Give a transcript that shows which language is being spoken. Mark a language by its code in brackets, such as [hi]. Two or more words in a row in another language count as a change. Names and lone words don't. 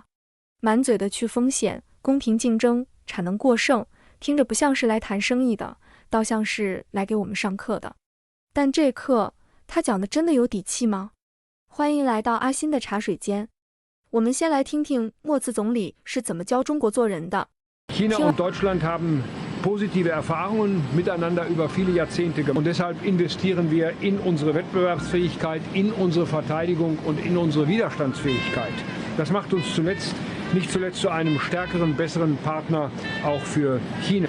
[zh] 满嘴的去风险、公平竞争、产能过剩，听着不像是来谈生意的，倒像是来给我们上课的。但这课他讲的真的有底气吗？欢迎来到阿欣的茶水间。我们先来听听默茨总理是怎么教中国做人的。 [de] China und Deutschland haben positive Erfahrungen miteinander über viele Jahrzehnte gemacht. Und deshalb investieren wir in unsere Wettbewerbsfähigkeit, in unsere Verteidigung und in unsere Widerstandsfähigkeit. Das macht uns nicht zuletzt zu einem stärkeren, besseren Partner auch für China.